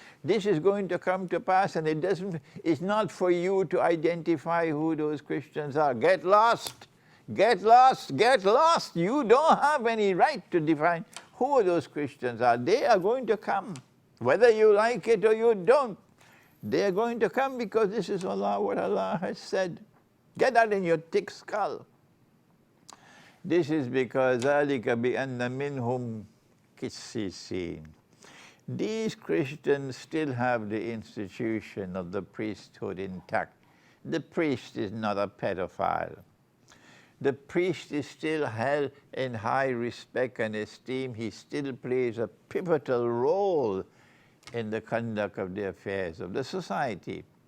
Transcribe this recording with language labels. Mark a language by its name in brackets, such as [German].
[English] This is going to come to pass, and it's not for you to identify who those Christians are. Get lost. Get lost. Get lost. You don't have any right to define who those Christians are. They are going to come. Whether you like it or you don't, they are going to come, because this is what Allah has said. Get that in your thick skull. This is because [Arabic] ذَلِكَ بِأَنَّ مِنْهُمْ قِسِّيسِينَ. [English] These Christians still have the institution of the priesthood intact. The priest is not a pedophile. The priest is still held in high respect and esteem. He still plays a pivotal role in the conduct of the affairs of the society.